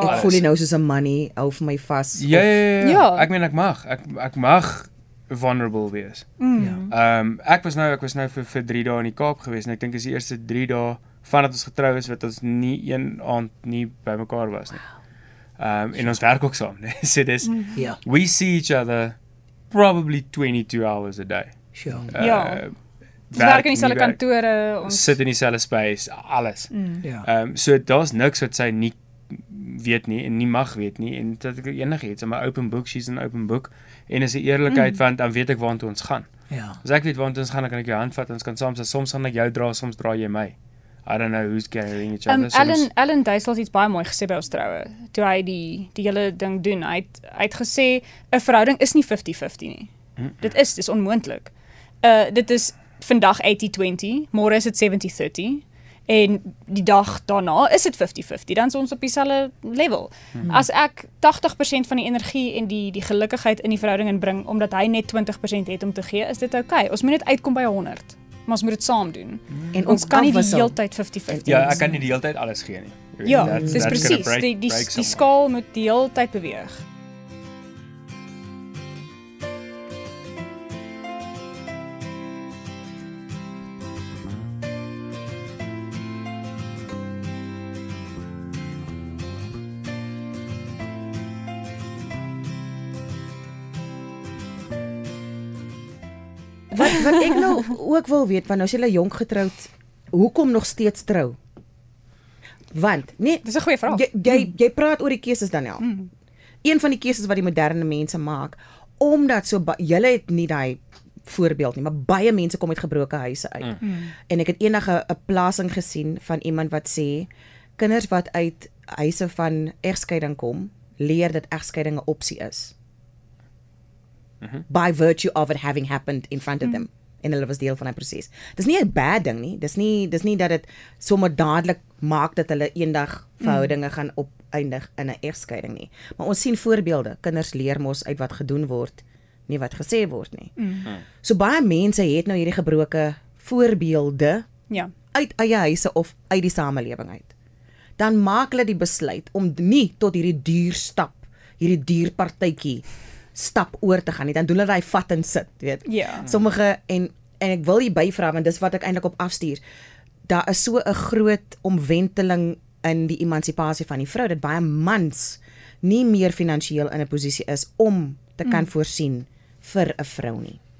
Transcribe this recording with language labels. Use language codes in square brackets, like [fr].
[af] Ek voel nie nou soos 'n money hou vir my vas. Ja. Ek meen ek mag vulnerable wees. Ek was nou vir 3 dae in die Kaap gewees en ek dink dis die eerste 3 dae vandat ons getrou is wat ons nie een aand nie bymekaar was nie. En ons werk ook saam, nee. So dis [en] we see each other probably 22 hours a day. Sure. [af] Ons werk in dieselfde kantore, ons sit in dieselfde space, alles. So daar's niks wat sy nie weet nie en nie mag weet nie en dat ek enigiets, [en] I'm [af] 'n [en] open book, she's an open book [af] en is 'n eerlikheid want dan weet ek waartoe ons gaan. As ek weet waartoe ons gaan, dan kan ek jou hand vat en ons kan soms gaan ek jou dra, soms dra jy my. [en] I don't know who's carrying each other. [af] Ellen Duisel het iets baie mooi gesê by ons troue, toe hy die hele ding doen. Hy het gesê 'n verhouding is nie 50-50 nie. Dit is onmoontlik. Dit is vandag 80-20, môre is dit 70-30. En die dag daarna is dit 50-50, dan is ons op dieselfde level. As ek 80% van die energie en die gelukkigheid in die verhouding inbring, omdat hy net 20% het om te gee, is dit okay. Ons moet net uitkom by 100, maar ons moet dit saam doen. En ons kan nie die hele tyd 50-50. Ja, ek kan nie die hele tyd alles gee nie. Ja, dis presies. Die skaal moet die hele tyd beweeg. Wat ek nou ook wil weet, want nou is julle jonk getroud, hoekom nog steeds trou? Want, nee, dis 'n goeie vraag. Jy praat oor die keuses dan nou. Een van die keuses wat die moderne mense maak, omdat julle het nie daai voorbeeld nie, maar baie mense kom uit gebroke huise uit. En ek het eendag 'n plasing gesien van iemand wat sê, kinders wat uit huise van egskeiding kom, leer dat egskeiding 'n opsie is. [en] By virtue of it having happened in front of them. [af] En hulle was deel van 'n proses. Dis nie 'n bad ding nie. Dis nie dat dit sommer dadelik maak dat hulle eendag verhoudinge gaan opeindig in 'n egskeiding nie. Maar ons sien voorbeelde. Kinders leer mos uit wat gedoen word, nie wat gesê word nie. So baie mense het nou hierdie gebroke voorbeelde uit eie huise of uit die samelewing uit. Dan maak hulle die besluit om nie tot hierdie duur partytjie stap oor te gaan nie, dan doen hulle daai vat en sit, weet. Sommige, en ek wil hier byvra, want dis wat ek eintlik op afstuur, daar is so 'n groot omwenteling in die emansipasie van die vrou, dat baie mans nie meer finansiëel in 'n posisie is om te kan voorsien vir 'n vrou nie.